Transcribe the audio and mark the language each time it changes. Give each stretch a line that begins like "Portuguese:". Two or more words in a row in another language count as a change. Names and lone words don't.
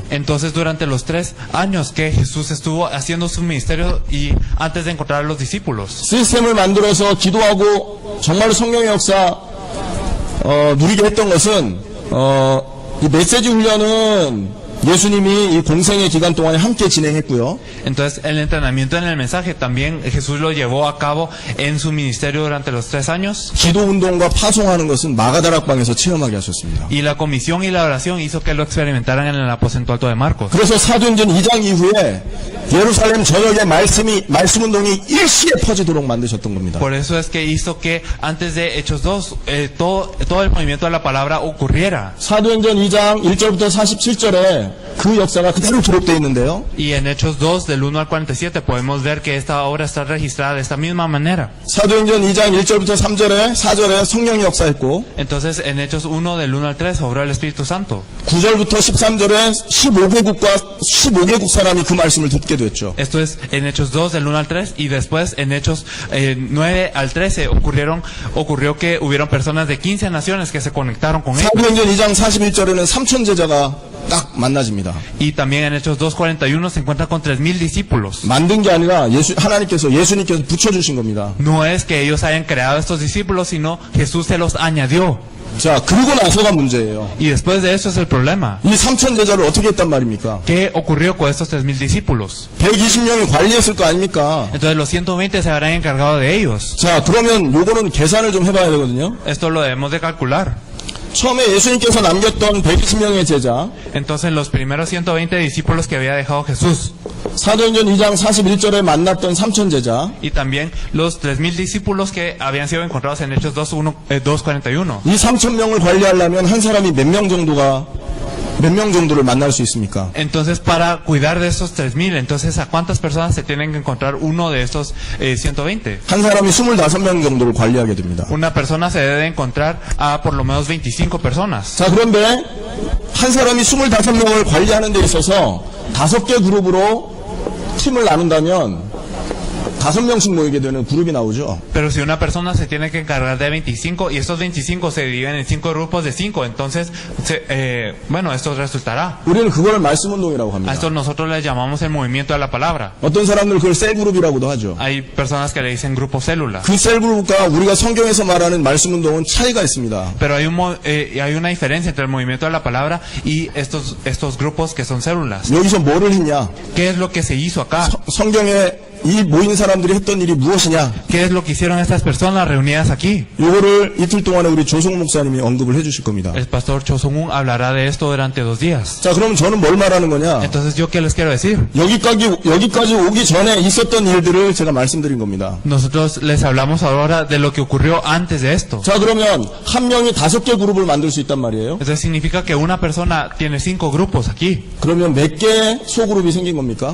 Spanish: entonces durante los 3 años que Jesús estuvo haciendo su ministerio y antes de encontrar a los discípulos,
Korean: 시스템을 만들어서 기도하고 정말 성령의 역사 누리게 했던 것은 이 메시지 훈련은 예수님이 이 공생의 기간 동안에 함께 진행했고요.
Spanish: entonces el entrenamiento en el mensaje también Jesús lo llevó a cabo en su ministerio durante los 3 años.
Korean: 기도 운동과 파송하는 것은 마가다락방에서 체험하게 하셨습니다.
Spanish: Y la comisión y la oración hizo que lo experimentaran en el aposento alto de Marcos.
Korean: 그래서 사도행전 2장 이후에 예루살렘 전역에 말씀 운동이 일시에 퍼지도록 만드셨던 겁니다.
Spanish: Por eso es que hizo que antes de Hechos 2 todo el movimiento de la palabra ocurriera.
Korean: 사도행전 2장 1절부터 47절에 그 역사가 그대로 기록되어 있는데요.
Spanish: Y en Hechos 2 del 1 al 47 podemos ver que esta obra está registrada de esta misma manera.
Korean: 사도행전 2장 1절부터 3절에 4절에 성령이 역사했고
Spanish: Entonces en Hechos 1 del 1 al 3 obró el Espíritu Santo.
Korean: 9절부터 13절에 15개국 사람이 그 말씀을 듣게 됐죠.
Spanish: Esto es en Hechos 2 del 1 al 3 y después en Hechos 9 al 13 ocurrió que hubieron personas de 15 naciones que se conectaron con ellos.
Korean: 사도행전 2장 41절에는 3천 제자가 딱 만나집니다.
Spanish: Y también en Hechos 2:41 se encuentra con 3,000 discípulos.
Korean: 만든 게 아니라 예수님께서 붙여주신 겁니다.
Spanish: No es que ellos hayan creado estos discípulos, sino Jesús se los añadió.
Korean: 자, 그러고 나서가 문제예요.
Spanish: Y después de eso es el problema.
Korean: 이 3천 제자를 어떻게 했단 말입니까?
Spanish: ¿Qué ocurrió con estos 3,000 discípulos?
Korean: 120명이 관리했을 거 아닙니까?
Spanish: Entonces los 120 se habrán encargado de ellos.
Korean: 자, 그러면 요거는 계산을 좀 해봐야 되거든요.
Spanish: Esto lo debemos de calcular.
Korean: 처음에 예수님께서 남겼던 120명의 제자,
Spanish: Entonces los primeros 120 discípulos que había dejado Jesús,
Korean: 사도행전 2장 41절에 만났던 3천 제자,
Spanish: y también los 3,000 discípulos que habían sido encontrados en Hechos 2:41.
Korean: 이 3천 명을 관리하려면 한 사람이 몇 명 정도를 만날 수 있습니까?
Spanish: Entonces para cuidar de estos 3,000, entonces ¿a cuántas personas se tienen que encontrar uno de estos 120?
Korean: 한 사람이 25명 정도를 관리하게 됩니다.
Spanish: Una persona se debe encontrar a por lo menos 25 personas.
Korean: 자, 그런데 한 사람이 25명을 관리하는 데 있어서 5개 그룹으로 팀을 나눈다면 5명씩 모이게 되는 그룹이 나오죠.
Spanish: Pero si una persona se tiene que encargar de 25 y estos 25 se dividen en 5 grupos de 5, entonces, esto resultará.
Korean: 우리는 그걸 말씀 운동이라고 A 합니다.
Spanish: esto nosotros le llamamos el movimiento de la palabra.
Korean: 어떤 사람들 그걸 셀 그룹이라고도 하죠.
Spanish: Hay personas que le dicen grupo célula.
Korean: 그 셀 그룹과 우리가 성경에서 말하는 말씀 운동은 차이가 있습니다.
Spanish: Pero hay una diferencia entre el movimiento de la palabra y estos grupos que son células.
Korean: 여기서 뭐를 했냐?
Spanish: ¿Qué es lo que se hizo acá?
Korean: 성경에 이 모인 사람들이 했던 일이 무엇이냐?
Spanish: ¿Qué es lo que hicieron estas personas reunidas aquí?
Korean: 요거를 이틀 동안에 우리 조성 목사님이 언급을 해주실 겁니다.
Spanish: El pastor Cho Sung-un hablará de esto durante 2 días.
Korean: 자, 그럼 저는 뭘 말하는 거냐?
Spanish: Entonces, ¿yo qué les quiero decir?
Korean: 여기까지 오기 전에 있었던 일들을 제가 말씀드린 겁니다.
Spanish: Nosotros les hablamos ahora de lo que ocurrió antes de esto.
Korean: 자, 그러면 한 명이 5개 그룹을 만들 수 있단 말이에요.
Spanish: Entonces significa que una persona tiene 5 grupos aquí.
Korean: 그러면 몇 개 소그룹이 생긴 겁니까?